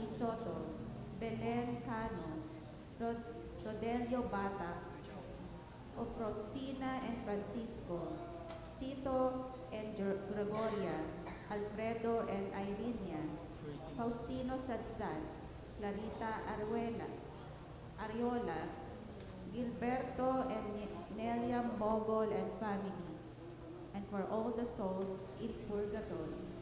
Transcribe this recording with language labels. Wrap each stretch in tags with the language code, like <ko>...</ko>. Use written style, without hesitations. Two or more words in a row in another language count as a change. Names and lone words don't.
<en>Soto, Belen Cano, Rodelio Bata, Ofrosina and Francisco, Tito and Gregoria, Alfredo and Irenia, Faustino Sadsad, Clarita Ariola, Gilberto and Nelia Mogol and family, and for all the souls in purgatory.</en>